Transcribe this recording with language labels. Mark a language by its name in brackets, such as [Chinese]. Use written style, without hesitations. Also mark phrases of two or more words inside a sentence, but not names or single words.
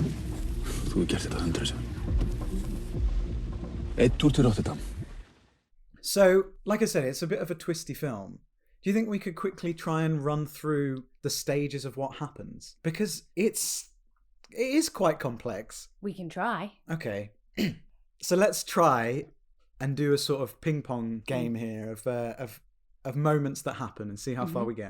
[Icelandic] Þú hefur gert þetta 100 sinnum. Einn túr til Rotterdam. [English] So, like I said, it's a bit of a twisty film. Do you think we could quickly try and run through the stages of what happens? Because it is quite complex. We can try. Okay. So let's try and do a sort of ping pong game here of moments that happen and see how far we get.